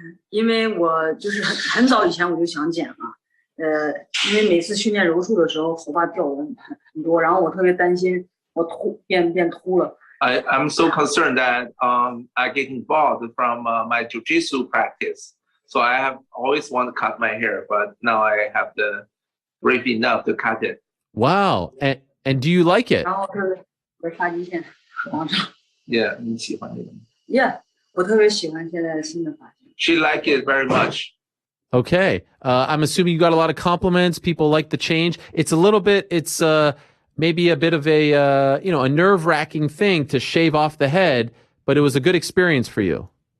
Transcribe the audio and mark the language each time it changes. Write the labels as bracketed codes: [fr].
[zh] 因为我就是很早以前我就想剪了，因为每次训练柔术的时候头发掉的很多，然后我特别担心我变秃了。 [en] I'm so concerned that I get involved from my jiu-jitsu practice. So I have always wanted to cut my hair, but now I have the brave enough to cut it. Wow. And do you like it? [zh] 然后我发际线往上。 [en] Yeah, [zh] 你喜欢这个？ [en] Yeah, [zh] 我特别喜欢现在新的发型。 [en] She liked it very much. Okay. I'm assuming you got a lot of compliments. People like the change. It's a little bit, it's maybe a bit of a, a nerve-wracking thing to shave off the head, but it was a good experience for you.